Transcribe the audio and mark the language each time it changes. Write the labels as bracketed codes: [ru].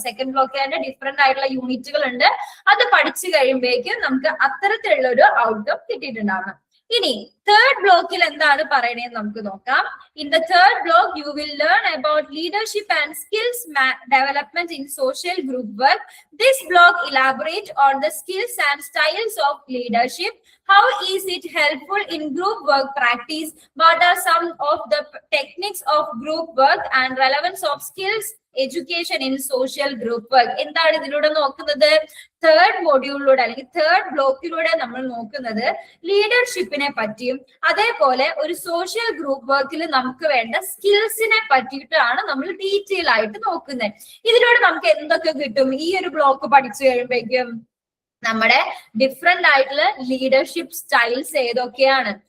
[ml] Second block തന്നെ different ആയിട്ടുള്ള യൂണിറ്റുകൾ ഉണ്ട്. അത് പഠിച്ചു കഴിയുമ്പോഴേക്കും നമുക്ക് അത്തരത്തിലുള്ള ഒരു ഔട്ട്കം കിട്ടിയിട്ടുണ്ടാവണം. ഇനി തേർഡ് ബ്ലോക്കിൽ എന്താണ് പറയണേന്ന് നമുക്ക് നോക്കാം. [en] In the third block you will learn about leadership and skills development in social group work. This block elaborate on the skills and styles of leadership. How is it helpful in group work practice? What are some of the techniques of group work and relevance of skills education in social group work? [ml] എന്താണ് ഇതിലൂടെ നോക്കുന്നത്? Third മോഡ്യൂളിലൂടെ അല്ലെങ്കിൽ third ബ്ലോക്കിലൂടെ നമ്മൾ നോക്കുന്നത് ലീഡർഷിപ്പിനെ പറ്റിയും അതേപോലെ ഒരു social group വർക്കിൽ നമുക്ക് വേണ്ട സ്കിൽസിനെ പറ്റിയിട്ടാണ് നമ്മൾ ഡീറ്റെയിൽ ആയിട്ട് നോക്കുന്നത്. ഇതിലൂടെ നമുക്ക് എന്തൊക്കെ കിട്ടും? ഈ ഒരു ബ്ലോക്ക് പഠിച്ചു കഴിയുമ്പോഴേക്കും നമ്മുടെ ഡിഫറെന്റ് ആയിട്ടുള്ള ലീഡർഷിപ്പ് സ്റ്റൈൽസ് ഏതൊക്കെയാണ്,